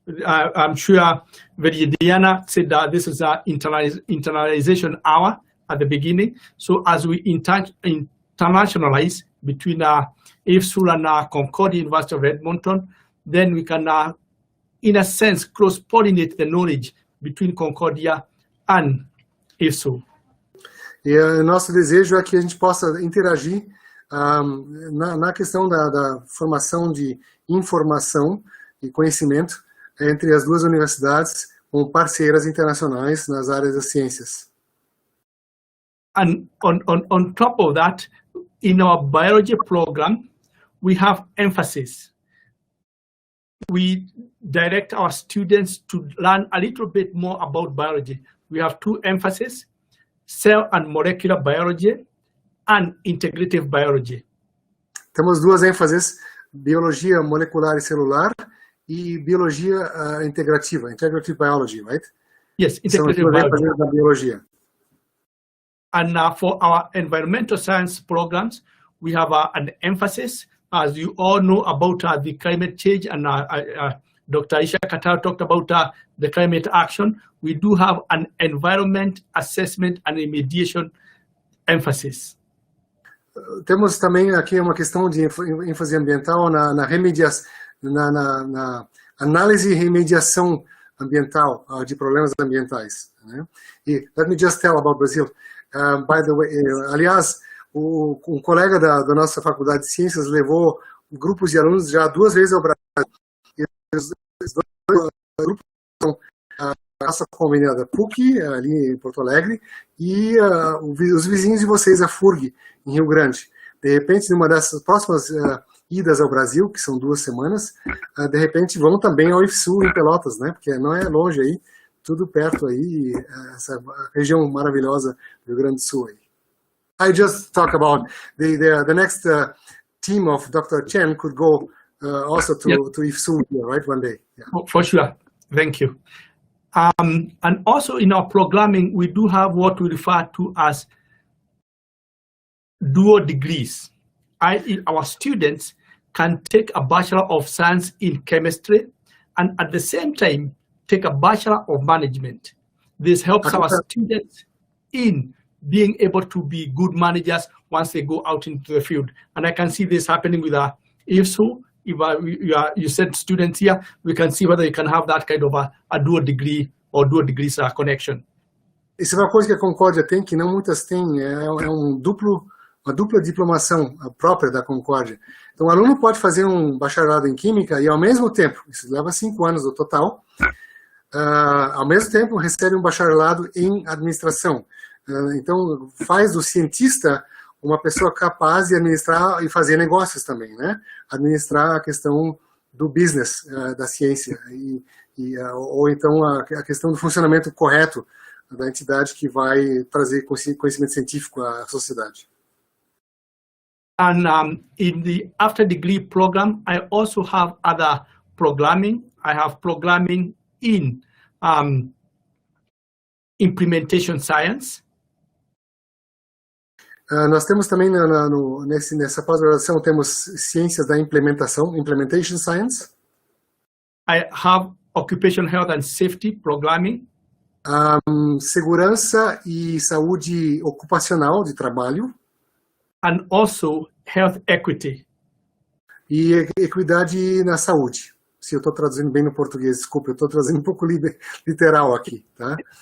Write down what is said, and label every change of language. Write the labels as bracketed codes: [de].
[en] I'm sure Diana said that this is our internalization hour at the beginning. So as we internationalize between IFSul and Concordia University of Edmonton, then we can, in a sense, cross-pollinate the knowledge between Concordia and IFSul. [pt] E nosso desejo é que a gente possa interagir na questão da formação de informação e conhecimento entre as duas universidades como parceiras internacionais nas áreas das ciências. [en] And on top of that, in our biology program, we have emphasis. We direct our students to learn a little bit more about biology. We have 2 emphases, cell and molecular biology and integrative biology. [pt] Temos 2 ênfases, biologia molecular e celular e biologia integrativa, [en] integrative biology, right? Yes, integrative biology. [pt] Da biologia. [en] And for our environmental science programs, we have an emphasis, as you all know, about the climate change, and Dr. Isha Katal talked about the climate action. We do have an environment assessment and remediation emphasis. [pt] Temos também aqui uma questão de ênfase ambiental na análise e remediação ambiental de problemas ambientais. Né? [en] E let me just tell about Brazil. By the way, [pt] aliás, um colega da nossa faculdade de ciências levou grupos de alunos já 2 vezes ao Brasil. E os 2 grupos são a nossa conveniada PUC, ali em Porto Alegre, e os vizinhos de vocês, a FURG, em Rio Grande. De repente, numa dessas próximas idas ao Brasil, que são 2 semanas, de repente vão também ao IFSul em Pelotas, né? Porque não é longe aí, tudo perto aí, essa região maravilhosa do Rio Grande do Sul aí. [en] I just talk about the next team of Dr. Chen could go also to IFSul here, right, one day. Yeah. For sure. Thank you. And also in our programming, we do have what we refer to as dual degrees. Our students can take a Bachelor of Science in Chemistry and at the same time take a Bachelor of Management. This helps our students in being able to be good managers once they go out into the field. And I can see this happening with IFSul. If you send students here, we can see whether you can have that kind of a dual degree or dual degrees connection. [pt] Isso é uma coisa que a Concórdia tem, que não muitas têm, uma dupla diplomação própria da Concórdia. Então, o aluno pode fazer um bacharelado em Química e, ao mesmo tempo, isso leva 5 anos no total, ao mesmo tempo recebe um bacharelado em Administração. Então, faz do cientista uma pessoa capaz de administrar e fazer negócios também, né? Administrar a questão do business da ciência, ou então a questão do funcionamento correto da entidade que vai trazer conhecimento científico à sociedade. [en] And in the after degree program, I also have other programming. I have programming in implementation science. [pt] Nós temos também nessa pós-graduação temos ciências da implementação, [en] implementation science. I have occupational health and safety programming. [pt] Segurança e saúde ocupacional de trabalho. [en] And also health equity. [pt] E equidade na saúde. Se eu estou traduzindo bem no português, desculpa, eu estou trazendo um pouco literal aqui, tá?